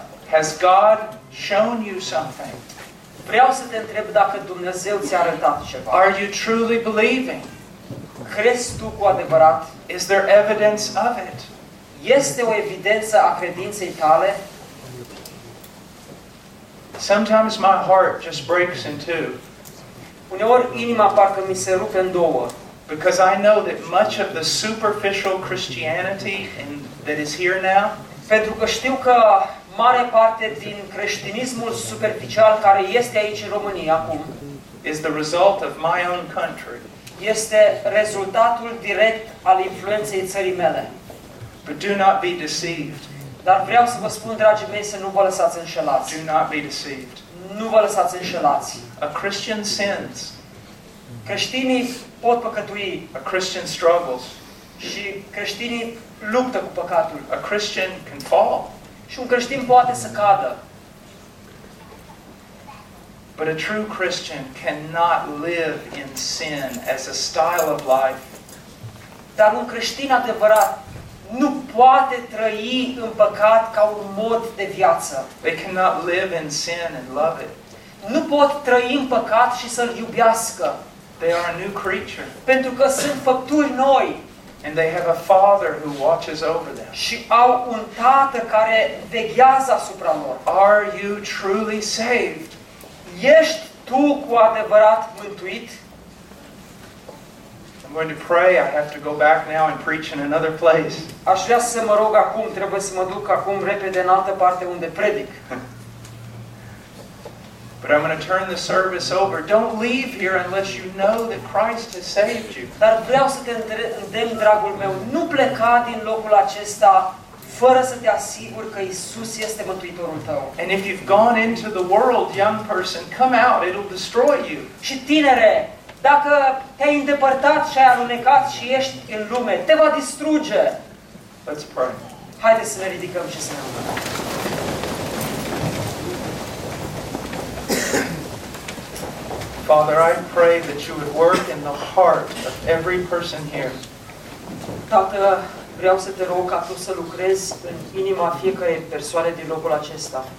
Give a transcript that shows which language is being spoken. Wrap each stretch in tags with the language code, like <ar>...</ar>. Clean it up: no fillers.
<en>Has God shown you something?</en> <ro>Vreau să te întreb dacă Dumnezeu ți-a arătat ceva.</ro> <en>Are you truly believing?</en> <ro>Crezi tu cu adevărat?</ro> <en>Is there evidence of it?</en> <ro>Este o evidență a credinței tale?</ro> <en>Sometimes my heart just breaks in two.</en> <ro>Uneori inima parcă mi se rupe în două.</ro> <en>Because I know that much of the superficial Christianity that is here now.</en> <ro>Pentru că știu că mare parte din creștinismul superficial care este aici în România acum</ro> <en>is the result of my own country.</en> <ro>Este rezultatul direct al influenței țării mele.</ro> <en>But do not be deceived.</en> <ro>Dar vreau să vă spun, dragii mei, să nu vă lăsați înșelați.</ro> <en>Do not be deceived.</en> <ro>Nu vă lăsați înșelați.</ro> <en>A Christian sins.</en> <ro>Creștinii pot păcătui.</ro> <en>A Christian struggles.</en> <ro>Și creștinii luptă cu păcatul.</ro> <en>A Christian can fall.</en> <ro>Și un creștin poate să cadă.</ro> <en>But a true Christian cannot live in sin as a style of life.</en> <ro>Dar un creștin adevărat nu poate trăi în păcat ca un mod de viață.</ro> <en>They cannot live in sin and love it.</en> <ro>Nu pot trăi în păcat și să-l iubească.</ro> <en>They are a new creature.</en> <ro>Pentru că sunt făpturi noi.</ro> <en>And they have a father who watches over them.</en> <ro>Și au un tată care veghează asupra lor.</ro> <en>Are you truly saved?</en> <ro>Ești tu cu adevărat mântuit?</ro> <en>I'm going to pray. I have to go back now and preach in another place.</en> <ro>Aș vrea să mă rog acum, trebuie să mă duc acum repede în altă parte unde predic.</ro> <en>But I'm going to turn the service over. Don't leave here unless you know that Christ has saved you.</en> <ro>Dar vreau să te îndemn, dragul meu, nu pleca din locul acesta fără să te asiguri că Isus este Mântuitorul tău.</ro> <en>And if you've gone into the world, young person, come out, it'll destroy you.</en> <ro>Și tinere, dacă te-ai îndepărtat și ai alunecat și ești în lume, te va distruge.</ro> <en>Let's pray.</en> <ro>Haideți să ne ridicăm și să ne rugăm.</ro> <en>Father, I pray that you would work in the heart of every person here.</en> <ro>Tată, vreau să te rog ca tu să lucrezi în inima fiecărei persoane din locul acesta.</ro>